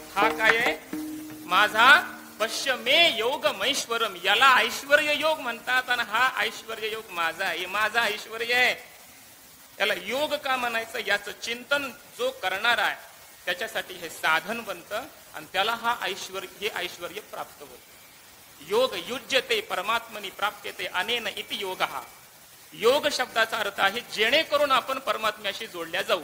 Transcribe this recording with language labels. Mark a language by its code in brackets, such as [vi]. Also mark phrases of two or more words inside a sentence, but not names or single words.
[mr] हा काय आहे? माझा [sa] पश्य मे योग मैश्वरम, [mr] याला ऐश्वर्य योग म्हणतात, आणि हा ऐश्वर्य योग माझा आहे, माझा ऐश्वर्य आहे. याला योग का म्हणायचं? याचं चिंतन जो करणार आहे त्याच्यासाठी हे साधन बनतं, आणि त्याला हा हे ऐश्वर्य प्राप्त होत. [sa] योग युज्यते परमात्मनी प्राप्यते अनेन इति योग. [mr] हा योग शब्दाचा अर्थ आहे जेणेकरून आपण परमात्म्याशी जोडल्या जाऊ.